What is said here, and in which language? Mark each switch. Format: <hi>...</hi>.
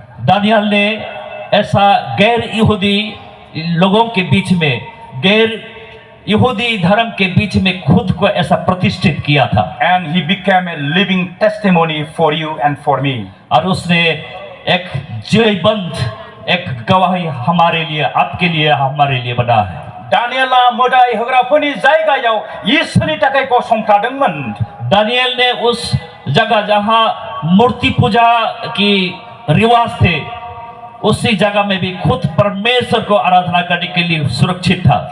<hi>Daniel ने ऐसा गैर यहूदी लोगों के बीच में गैर यहूदी धर्म के बीच में खुद को ऐसा प्रतिष्ठित किया था</hi> <en>And he became a living testimony for you and for me.</en> <hi>और उसने एक जीवंत एक गवाही हमारे लिए आपके लिए हमारे लिए बना है</hi> <brx>दानियेला मोदाय होग्राफोरनि जायगायाव इसोरनि थाखाय गसंथादोंमोन</brx> <hi>दानियल ने उस जगह जहां मूर्ति पूजा की रिवाज थे उसी जगह में भी खुद परमेश्वर को आराधना करने के लिए सुरक्षित था</hi>